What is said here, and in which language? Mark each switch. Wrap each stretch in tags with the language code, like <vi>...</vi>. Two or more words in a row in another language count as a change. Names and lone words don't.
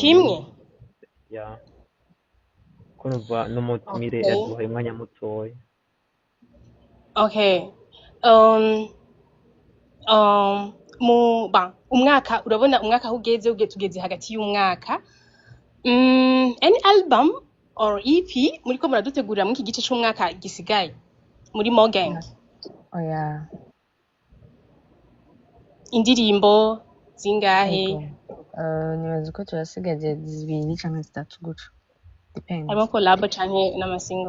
<rn>kimwe. ya ko numva n'umutumire Okay. yaduhaye umwanya mutoya. Okay. Umwaka urabona umwaka aho ugeze tugeze hagati y'umwaka.</rn> <en>Any album or EP</en> <rn>muriko muradutegurira muri iki gice c'umwaka gisigaye muri Mogang? oya Indirimbo zingahe? yego nibaza ko turasigaje 2 canke 3 guca depends Harimo collab canke n'amasingle?</rn>